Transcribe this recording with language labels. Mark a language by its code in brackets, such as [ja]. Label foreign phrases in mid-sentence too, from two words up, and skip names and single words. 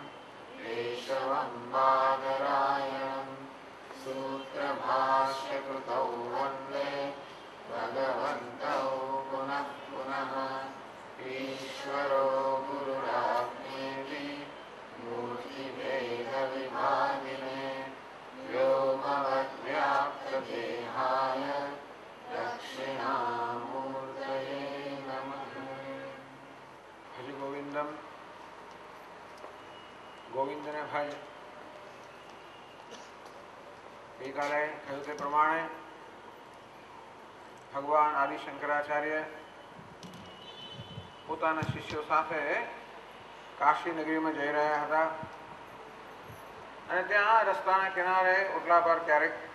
[sa] केशवं बादरायणं सूत्रभाष्यकृतौ वन्दे भगवन्तौ पुनः पुनः ईश्वरो गुरुरात्मेति मूर्तिभेदविभागिने व्योमवद्व्याप्तदेहाय दक्षिणामूर्तये नमः। भज गोविंदम [gu] ગોવિંદને ભજ। ગઈકાલે કહ્યું તે પ્રમાણે ભગવાન આદિ શંકરાચાર્ય પોતાના શિષ્યો સાથે કાશી નગરીમાં જઈ રહ્યા હતા અને ત્યાં રસ્તાના કિનારે ઓટલા પર ક્યારેક